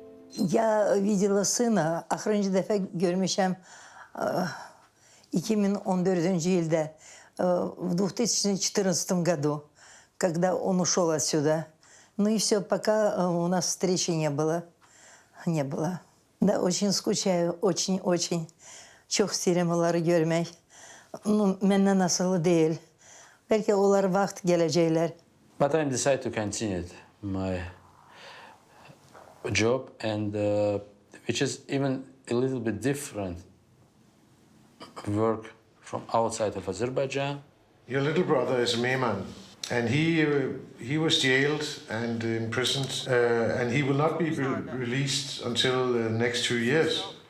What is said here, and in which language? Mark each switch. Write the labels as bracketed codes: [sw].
[ru] Я видела сына, [az] ахырıncı dəfə görmüşəm 2014 yılda, [ru] в 2014 году, когда он ушел отсюда. Ну и все, пока у нас встречи не было. Не было. Да, очень скучаю, очень. [az] Çok isterim onları görmək. Məndən asılı deyil. Belki onlar vaxt gələcəklər. [en] But I decided to continue my job, and which is even a little bit different work from outside of Azerbaijan. Your little brother is Emin, and he was jailed and imprisoned, and he will not be released until the next 2 years.